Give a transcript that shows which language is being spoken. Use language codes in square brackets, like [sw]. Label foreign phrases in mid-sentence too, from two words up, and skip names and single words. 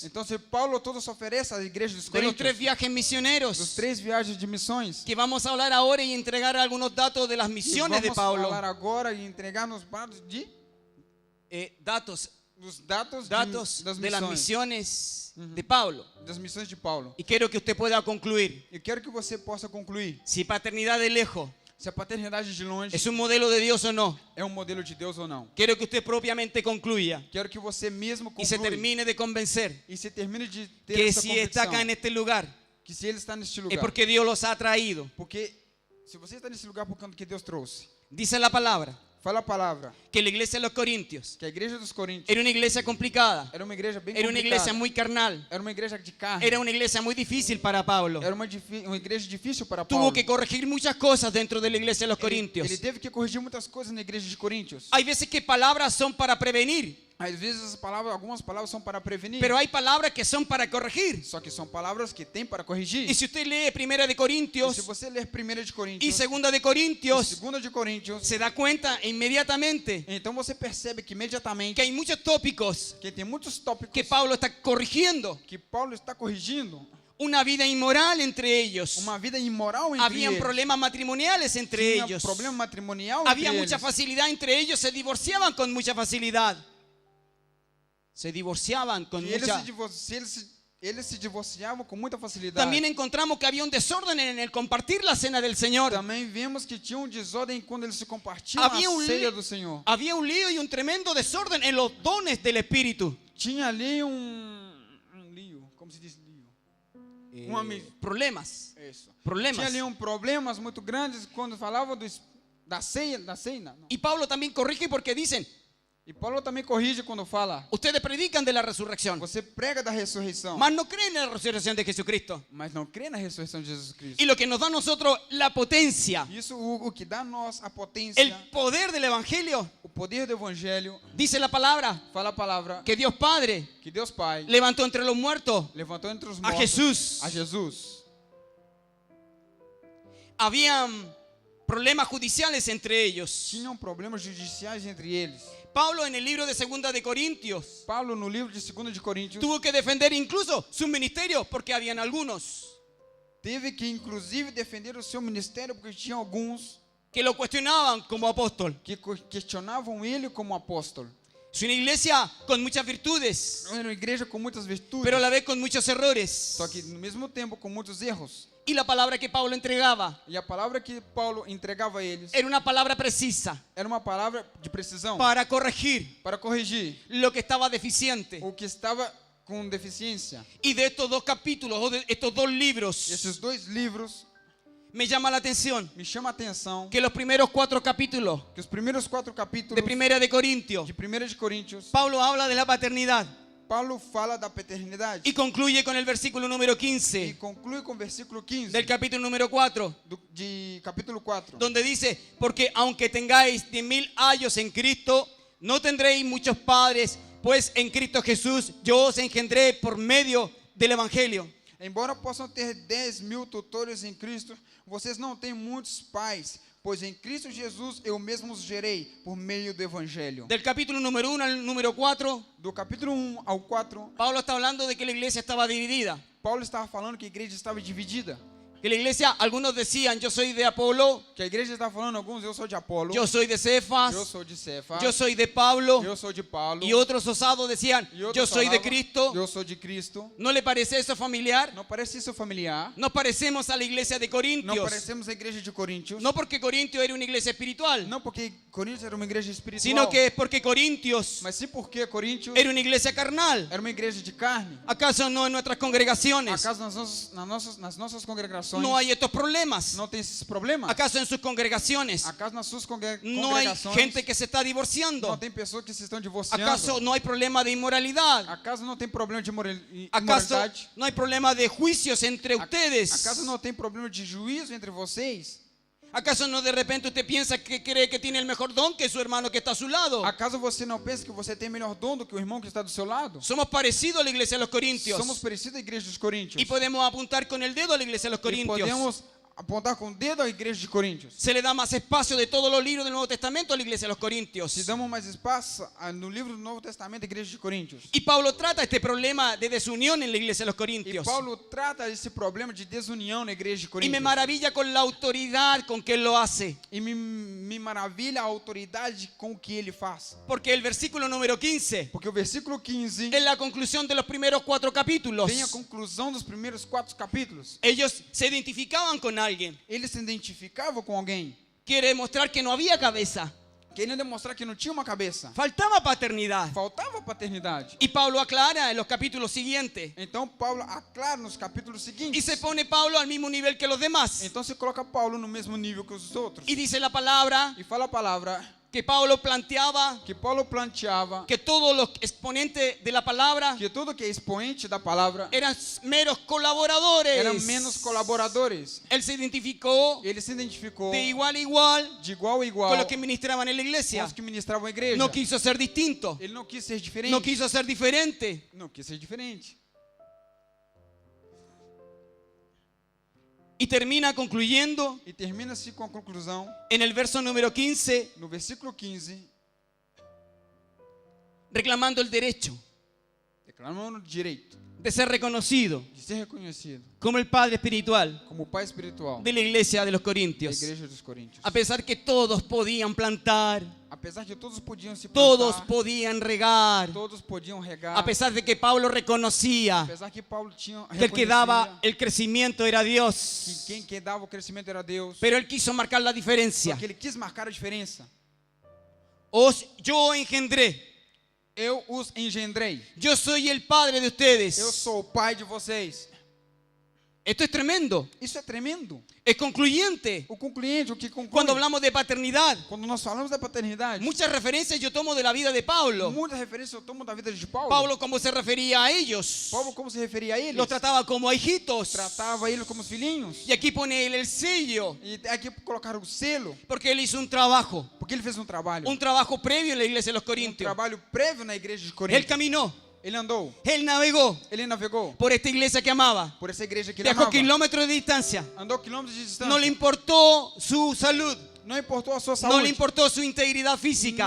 [pt] Então, se Paulo todos oferece à igreja dos [es] de los 3 Coríntios, viajes dos misioneros, [pt] 3 viagens de missões, [es] que vamos a hablar ahora y entregar algunos datos de las [pt] e [es] misiones de [pt] vamos [es] Pablo. [pt] falar agora e entregar nos dados [es] Datos [pt] dos dados das [es] de las [pt] missões, [es] misiones de Pablo. [pt] das missões de Paulo. [es] Y quiero que usted pueda concluir. [pt] Eu quero que você possa concluir [es] Si paternidad de lejos [pt] se a paternidade de longe [es] es un modelo de Dios o no. [pt] é um modelo de Deus ou não. [es] Quiero que usted propiamente concluya [pt] Quero que você mesmo [es] y se [pt] conclua [es] termine de convencer [pt] e se termine de ter que essa [es] si está [pt] convicção [es] acá en este lugar [pt] que se ele está neste [es] es [pt] lugar, [es] porque Dios los ha traído. [pt] porque se você está nesse lugar por conta que Deus trouxe, [es] Dice la palabra [pt] fala a palavra [es] que la iglesia de los Corintios [pt] que a igreja dos Coríntios [es] era una iglesia complicada, [pt] era uma igreja bem [es] era una complicada, iglesia muy carnal, [pt] era uma igreja de carne, [es] era una iglesia muy difícil para Pablo. [pt] era uma igreja difícil para [es] Tuvo [pt] Paulo. [es] que corregir muchas cosas dentro de la iglesia de los [pt] Ele [es] Corintios. [pt] teve que corrigir muitas coisas na igreja de Coríntios. [es] Hay veces que palabras son para prevenir, [pt] Às vezes algumas palavras são para prevenir, [es] pero hay palabras que son para corregir. [pt] só que são palavras que tem para corrigir. [es] Y si usted lee 1 de [pt] E [es] Corintios [pt] se você ler 1 de [es] y [pt] Coríntios 2 de e [es] Corintios, [pt] 2 de Coríntios, [es] se da cuenta inmediatamente [pt] então você percebe que imediatamente [es] que hay muchos tópicos [pt] que tem muitos tópicos [es] que Pablo está corrigiendo. [pt] que Paulo está corrigindo. [es] Una vida inmoral entre ellos. [pt] Uma vida imoral entre [es] Habían [pt] eles. [es] problemas matrimoniales entre [pt] Tinha [es] ellos. [pt] problema matrimonial [es] Había entre mucha [pt] eles. [es] facilidad entre ellos, se divorciaban con mucha facilidad. Se divorciaban con Que mucha... [pt] eles se divorciavam com muita facilidade. [es] También encontramos que había un desorden en el compartir la cena del Señor. [pt] Também vemos que tinha desordem quando eles se compartilham Havia a ceia do Senhor. [es] Había un lío y un tremendo desorden en los dones del Espíritu. [pt] Tinha ali lío, como se diz lío? Problemas. Isso. Problemas. Tinha ali problemas muito grandes quando falava da ceia, não. [es] Y Pablo también corrige porque dicen, [pt] E Paulo também corrige quando fala, [es] ustedes predican de la resurrección, [pt] você prega da ressurreição, [es] mas no creen en la resurrección de Jesucristo. [pt] mas não crê na ressurreição de Jesus Cristo. [es] Y lo que nos da a nosotros la potencia, [pt] Isso o que dá a nós a potência, [es] el poder del Evangelio, [pt] o poder do evangelho, [es] dice la palabra, [pt] fala a palavra [es] que Dios Padre [pt] que Deus Pai [es] levantó entre los muertos [pt] levantou entre os a mortos [es] Jesús. [pt] a Jesus. [es] Habían problemas judiciales entre ellos. [pt] tinham problemas judiciais entre eles. [es] Pablo en el libro de 2 de Corintios [pt] Paulo, no livro de 2 de Coríntios, [es] tuvo que defender incluso su ministerio porque habían algunos [pt] teve que inclusive defender o seu ministério porque tinha alguns [es] que lo cuestionaban como apóstol. [pt] que questionavam ele como apóstolo. [es] Es una iglesia con muchas virtudes, [pt] Era uma igreja com muitas virtudes, [es] pero a la vez con muchos errores. [pt] só que no mesmo tempo com muitos erros. [es] Y la palabra que Pablo entregaba [pt] E a palavra que Paulo entregava a eles [es] era una palabra precisa [pt] era uma palavra de precisão [es] para corregir [pt] para corrigir [es] lo que estaba deficiente. [pt] o que estava com deficiência. [es] Y de estos dos capítulos, o de estos dos libros, [pt] Esses dois livros [es] me llama la atención [pt] me chama a atenção [es] que los primeros 4 capítulos [pt] que os primeiros 4 capítulos [es] de Primera de Corintios, [pt] de 1 de Coríntios, [es] Pablo habla de la paternidad [pt] Paulo fala da paternidade [es] y concluye con el versículo número [pt] e 15 conclui com o versículo 15 [es] del capítulo número 4, [pt] de capítulo 4, [es] donde dice, porque aunque tengáis 10.000 años en Cristo, no tendréis muchos padres, pues en Cristo Jesús yo os engendré por medio del Evangelio. [pt] Embora possam ter 10.000 tutores em Cristo, vocês não têm muitos pais, pois em Cristo Jesus eu mesmo os gerei por meio do Evangelho. [es] Del capítulo número 1 al número 4, [pt] Do capítulo 1 ao 4, [es] Pablo está hablando de que la iglesia estaba dividida. [pt] Paulo estava falando que a igreja estava dividida. [es] Que la iglesia, algunos decían, yo soy de Apolo, [pt] Que a igreja estava falando, alguns, eu sou de Apolo, [es] yo soy de Cefas, [pt] eu sou de Cefas, [es] yo soy de Pablo, [pt] eu sou de Paulo, [es] y otros osados decían, [pt] e outros [es] yo soy de [pt] falavam, [es] Cristo. [pt] eu sou de Cristo. [es] ¿No le parece eso familiar? [pt] Não parece isso familiar? [es] No parecemos a la iglesia de [pt] Não [es] Corintios. [pt] parecemos a igreja de Coríntios? [es] No porque Corintio era una iglesia espiritual, [pt] Não porque Coríntios era uma igreja espiritual, [es] sino que es porque Corintios [pt] mas sim porque Coríntios [es] era una iglesia carnal. [pt] era uma igreja de carne. [es] ¿Acaso no en nuestras congregaciones [pt] ¿Acaso nas nossas congregações [es] no hay estos problemas? [pt] não tem esses problemas? [es] ¿Acaso en sus congregaciones [pt] ¿Acaso nas suas [es] no hay [pt] congregações [es] gente que se está [pt] não [es] divorciando? [pt] tem pessoas que se estão divorciando? [es] ¿Acaso no hay problema de inmoralidad? [pt] ¿Acaso não tem problema de [es] ¿Acaso [pt] imoralidade? [es] no hay problema de juicios entre ustedes? [pt] ¿Acaso não tem problema de juízo entre vocês? [es] ¿Acaso no de repente usted piensa que cree que tiene el mejor don que su hermano que está a su lado? [pt] ¿Acaso você não pensa que você tem melhor dom do que o irmão que está do seu lado? [es] Somos parecidos a la iglesia de los Corintios [pt] Somos parecidos à igreja dos Coríntios. [es] y podemos apuntar con el dedo a la iglesia de los [pt] E [es] Corintios. [pt] podemos apontar com o dedo à igreja de Coríntios. [es] Se le da más espacio de todos los libros del Nuevo Testamento a la iglesia de los [pt] Se [es] Corintios. [pt] damos mais espaço no livro do Novo Testamento à igreja de Coríntios. [es] Y Pablo trata este problema de desunión en la iglesia de los [pt] E [es] Corintios. [pt] Paulo trata esse problema de desunião na igreja de [es] Y me [pt] Coríntios. [es] maravilla con la autoridad con que él lo hace. [pt] E me maravilha a autoridade com que ele faz. [es] Porque el versículo número 15 [pt] Porque o versículo 15 [es] es la conclusión de los primeros 4 capítulos. [pt] tem a conclusão dos primeiros 4 capítulos. [es] Ellos se identificaban con alguien. [pt] Ele se identificava com alguém, [es] Quiere demostrar que no había cabeza. [pt] querendo demonstrar que não tinha uma cabeça. [es] Faltaba paternidad. [pt] Faltava paternidade. [es] Y Pablo aclara en los capítulos siguientes. [pt] Então Paulo aclara nos capítulos [es] Y [pt] seguintes. [es] se pone Pablo al mismo nivel que los demás. [pt] Então se coloca Paulo no mesmo nível que os outros. [es] Y dice la palabra [pt] E fala a palavra [es] que Pablo planteaba [pt] que Paulo planteava [es] que todos los exponentes de la palabra [pt] que tudo que é expoente da palavra [es] eran meros colaboradores. [pt] eram menos colaboradores. [es] Él se identificó [pt] Ele se identificou [es] de igual a igual [pt] de igual a igual [es] con los que ministraban en la [pt] com [es] iglesia. [pt] os que ministravam a igreja. [es] No quiso ser distinto. [pt] Ele não quis ser diferente. [es] No quiso ser diferente. [pt] Não quis ser diferente. [es] Y termina concluyendo [pt] E termina-se com a conclusão [es] en el verso número 15, [pt] no versículo 15, [es] reclamando el derecho [pt] declamando o direito [es] de ser reconocido [pt] de ser reconhecido [es] como el Padre espiritual [pt] como o pai espiritual [es] de la iglesia de los [pt] da [es] Corintios. [pt] igreja dos Coríntios. [es] A pesar que todos podían plantar, [pt] Apesar que todos podiam se [es] todos [pt] plantar, [es] podían regar, [pt] todos podiam regar, [es] a pesar de que Pablo reconocía [pt] apesar que Paulo tinha [es] que el que daba [pt] reconhecia [es] el crecimiento era [pt] que [es] Dios, [pt] quem que dava o crescimento era Deus, [es] pero él quiso marcar la diferencia. [pt] porque ele quis marcar a diferença. [es] Yo engendré, [pt] Eu os engendrei. [es] yo soy el padre de ustedes. [pt] Eu sou o pai de vocês. [es] Esto es tremendo, [pt] Isso é tremendo. [es] es concluyente. [pt] O concluinte, o que conclui. [es] Cuando hablamos de paternidad, [pt] Quando nós falamos da paternidade, [es] muchas referencias yo tomo de la vida de Pablo. [pt] muitas referências eu tomo da vida de Paulo. [es] Pablo cómo se refería a ellos, [pt] Paulo como se referia a eles? [es] los trataba como a hijitos. [pt] Tratava eles como os filhinhos. [es] Y aquí pone él el sello, [pt] E aqui colocaram o selo, [es] porque él hizo un trabajo [pt] porque ele fez um trabalho [es] previo en la iglesia de los Corintios. [pt] trabalho prévio na igreja de [es] Él [pt] Corinto. [es] caminó, [pt] Ele andou, [es] Él navegó [pt] ele navegou [es] por esta iglesia que amaba. [pt] por essa igreja que ele [es] Viajó [pt] amava. [es] kilómetros de distancia. [pt] Andou quilômetros de distância. [es] No le importó su salud. [pt] Não importou a sua [es] No le [pt] saúde. [es] importó su integridad física.